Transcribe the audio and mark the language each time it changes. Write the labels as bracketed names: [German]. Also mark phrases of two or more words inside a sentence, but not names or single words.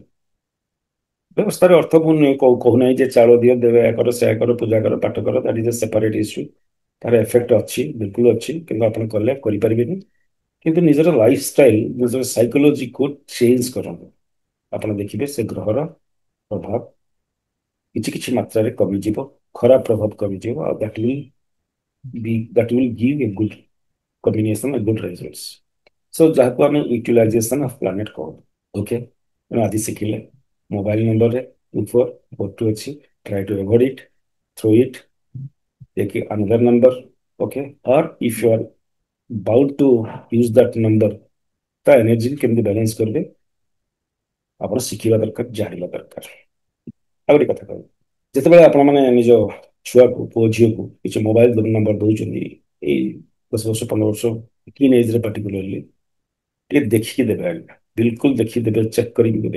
[Odia] ବ୍ୟବସ୍ଥାରେ ଅର୍ଥ ମୁଁ କହୁନାହିଁ ଯେ ଚାଉଳ ଦିଅ, ଦେବ, ଏହା କର, ସେୟା କର, ପୂଜା କର, ପାଠ କର, [English] that is a separate issue. [Odia] ତାର ଏଫେକ୍ଟ ଅଛି, ବିଲକୁଲ ଅଛି, କିନ୍ତୁ ଆପଣ କଲେ କରିପାରିବେନି। କିନ୍ତୁ ନିଜର ଲାଇଫଷ୍ଟାଇଲ, ନିଜର ସାଇକୋଲୋଜିକୁ ଚେଞ୍ଜ କରନ୍ତୁ। ଆପଣ ଦେଖିବେ ସେ ଗ୍ରହର ପ୍ରଭାବ କିଛି କିଛି ମାତ୍ରାରେ କମିଯିବ, ଖରାପ ପ୍ରଭାବ କମିଯିବ, ଆଉ [English] that will give a good combination, a good results. [Odia] So ଯାହାକୁ ଆମେ [English] utilization of planet [Odia] କହୁ। ଓକେ, ତେଣୁ ଆଜି ଶିଖିଲେ ମୋବାଇଲ ନମ୍ବରରେ 2442 ଅଛି, [English] try to avoid it, throw it, take another number, okay, or if you are bound to use that number, [Odia] ତା ଏନର୍ଜି କେମିତି ବାଲାନ୍ସ କରିବେ ଆପଣ ଶିଖିବା ଦରକାର, ଜାଣିବା ଦରକାର। ଆଉ ଗୋଟେ କଥା କହିବି, ଯେତେବେଳେ ଆପଣମାନେ ନିଜ ଛୁଆକୁ, ପୁଅ ଝିଅକୁ କିଛି ମୋବାଇଲ ନମ୍ବର ଦଉଛନ୍ତି, ଏଇ 10 ବର୍ଷ 15 ବର୍ଷ [English] teen ageରେ particularly, [Odia] ଟିକେ ଦେଖିକି ଦେବେ ଆଜ୍ଞା, ବିଲକୁଲ ଦେଖିକି ଦେବେ, ଚେକ୍ କରିକି ଦେବେ।